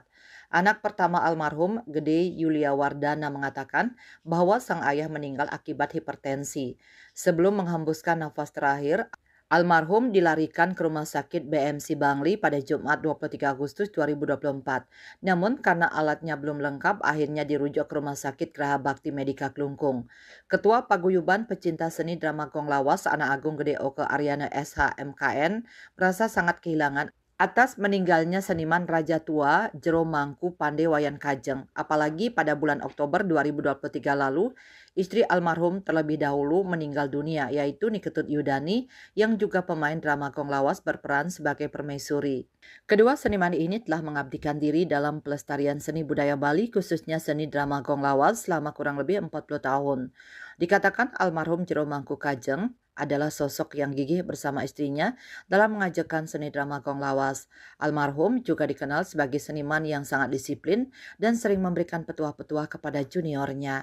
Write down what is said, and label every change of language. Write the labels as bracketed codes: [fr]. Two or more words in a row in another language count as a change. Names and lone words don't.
[id] Anak pertama almarhum, Gede Yulia Wardana, mengatakan bahwa sang ayah meninggal akibat hipertensi. Sebelum menghembuskan nafas terakhir, almarhum dilarikan ke Rumah Sakit BMC Bangli pada Jumat 23 Agustus 2024. Namun karena alatnya belum lengkap, akhirnya dirujuk ke Rumah Sakit Graha Bakti Medika Klungkung. Ketua Paguyuban Pecinta Seni Drama Gong Lawas, Anak Agung Gede Oke Aryana SH.MKN, merasa sangat kehilangan atas meninggalnya seniman Raja Tua Jero Mangku Pande Wayan Kajeng. Apalagi pada bulan Oktober 2023 lalu, istri almarhum terlebih dahulu meninggal dunia, yaitu Niketut Yudani yang juga pemain drama Gong Lawas berperan sebagai permaisuri. Kedua seniman ini telah mengabdikan diri dalam pelestarian seni budaya Bali, khususnya seni drama Gong Lawas selama kurang lebih 40 tahun. Dikatakan almarhum Jero Mangku Kajeng adalah sosok yang gigih bersama istrinya dalam mengajarkan seni drama Gong Lawas. Almarhum juga dikenal sebagai seniman yang sangat disiplin dan sering memberikan petuah-petuah kepada juniornya.